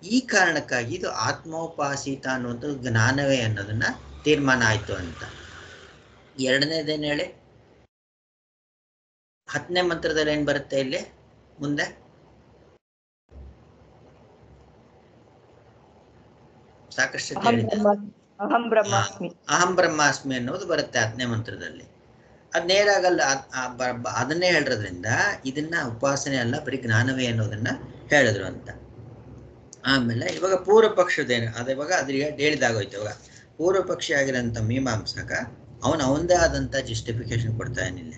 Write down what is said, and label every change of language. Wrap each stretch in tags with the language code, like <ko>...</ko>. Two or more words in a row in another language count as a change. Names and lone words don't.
<kn>ಈ ಕಾರಣಕ್ಕಾಗಿ ಇದು ಆತ್ಮೋಪಾಸಿತ ಅನ್ನುವಂಥದ್ದು ಜ್ಞಾನವೇ ಅನ್ನೋದನ್ನ ತೀರ್ಮಾನ ಆಯ್ತು ಅಂತ. ಎರಡನೇದೇನು ಹೇಳಿ, 10ನೇ ಮಂತ್ರದಲ್ಲಿ ಏನ್ ಬರುತ್ತೆ ಇಲ್ಲಿ ಮುಂದೆ? ಸಾಕಷ್ಟು</kn> <sa>ಅಹಂ ಬ್ರಹ್ಮಾಸ್ಮಿ ಅಹಂ ಬ್ರಹ್ಮಾಸ್ಮಿ</sa> <kn>ಅನ್ನೋದು ಬರುತ್ತೆ 10ನೇ ಮಂತ್ರದಲ್ಲಿ. ಅದ್ ನೇರಾಗಲ್ಲ, ಅದನ್ನೇ ಹೇಳಿರೋದ್ರಿಂದ ಇದನ್ನ ಉಪಾಸನೆ ಅಲ್ಲ, ಬರೀ ಜ್ಞಾನವೇ ಅನ್ನೋದನ್ನ ಹೇಳಿದ್ರು ಅಂತ. ಆಮೇಲೆ ಇವಾಗ ಪೂರ್ವ ಪಕ್ಷದೇನು ಅದ, ಇವಾಗ ಅದ್ರಿಗೆ ಹೇಳಿದಾಗೋಯ್ತು. ಇವಾಗ ಪೂರ್ವ ಪಕ್ಷಿ ಆಗಿರೋಂಥ ಮೀಮಾಂಸಕ ಅವನದೇ ಆದಂತ ಜಸ್ಟಿಫಿಕೇಶನ್ ಕೊಡ್ತಾ ಏನಿಲ್ಲ.</kn>